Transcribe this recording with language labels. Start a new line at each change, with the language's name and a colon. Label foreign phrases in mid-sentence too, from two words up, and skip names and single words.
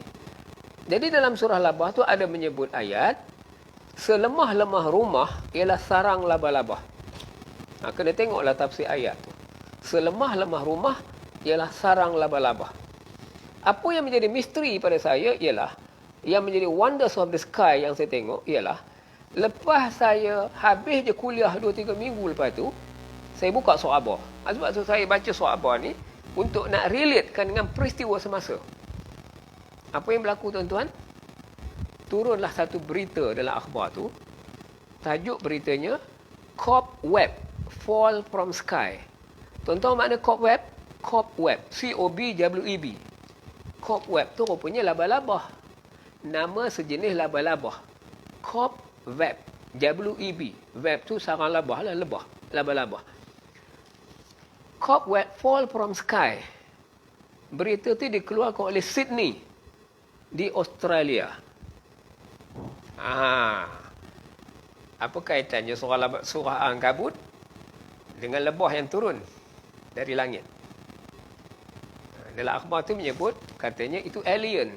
Malay: Jadi dalam surah labah tu ada menyebut ayat, selemah-lemah rumah ialah sarang labah-labah. Kena tengoklah tafsir ayat tu. Selemah-lemah rumah ialah sarang labah-labah. Apa yang menjadi misteri pada saya ialah, yang menjadi
English: wonders of the sky
Malay: yang saya tengok ialah, lepas saya habis je kuliah 2-3 minggu lepas tu, saya buka surah Abah. Sebab tu saya baca surah Abah ni untuk nak relatekan dengan peristiwa semasa. Apa yang berlaku tuan-tuan? Turunlah satu berita dalam akhbar tu. Tajuk beritanya,
English: Cobweb Fall from Sky.
Malay: Tuan-tuan makna cobweb? Cobweb. C-O-B-W-E-B. Cobweb tu rupanya labah-labah. Nama sejenis labah-labah. Cobweb. W-E-B. Web tu sarang labah lah, lebah. Labah-labah.
English: Cobweb Fall from Sky.
Malay: Berita tu dikeluarkan oleh Sydney di Australia. Apa kaitannya surah Al-Ankabut dengan lebah yang turun dari langit? Dalam akhbar tu menyebut, katanya itu alien.